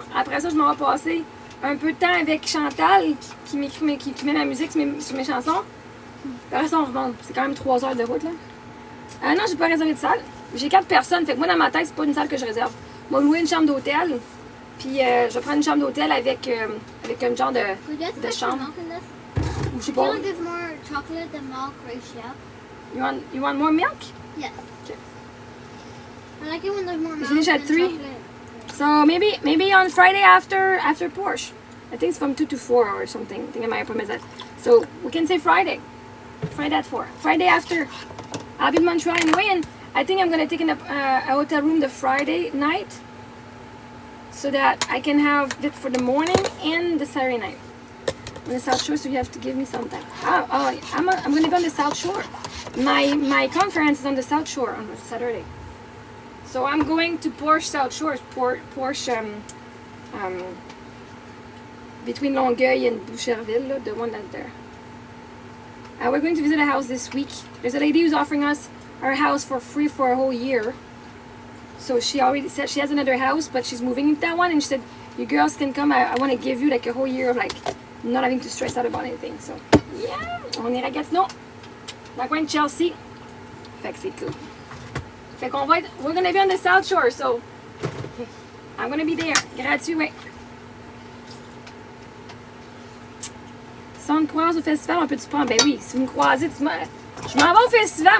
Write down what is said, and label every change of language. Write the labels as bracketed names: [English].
[French] Après ça, je m'en vais passer un peu de temps avec Chantal qui met la musique sur mes chansons. Après ça, on remonte. C'est quand même 3 heures de route là. Non, j'ai pas réservé de salle. J'ai 4 personnes. Fait que moi, dans ma tête, c'est pas une salle que je réserve. Moi, louer une chambre d'hôtel. Puis je vais prendre une chambre d'hôtel avec un genre de chambre. Je sais [English] I [French] pas. [English] feel like there's more chocolate than milk ratio. You want more milk? Yes. Okay. I like it when there's more milk finish at than 3? chocolate. So maybe on Friday after Porsche. I think it's from 2 to 4 or something. I think I might have promised that. So we can say Friday. Friday at 4. Friday after. I'll be in Montreal anyway, and I think I'm gonna take a hotel room the Friday night, so that I can have it for the morning and the Saturday night. On the South Shore, so you have to give me something. I'm gonna be on the South Shore. My conference is on the South Shore on Saturday. So I'm going to Porsche South Shore, Porsche between Longueuil and Boucherville, the one that's there. We're going to visit a house this week. There's a lady who's offering us our house for free for a whole year. So she already said she has another house, but she's moving into that one, and she said, you girls can come, I want to give you like a whole year of like not having to stress out about anything. [French] So yeah, on ira à Gatineau, dans le coin de Chelsea. Fait que c'est cool. Fait qu'on va être, [English] we're gonna be on the South Shore, so I'm gonna be there. [French] Gratuit, ouais. Si on me croise au festival, on peut-tu prendre? Ben oui, si vous me croisez, je m'en vais au festival.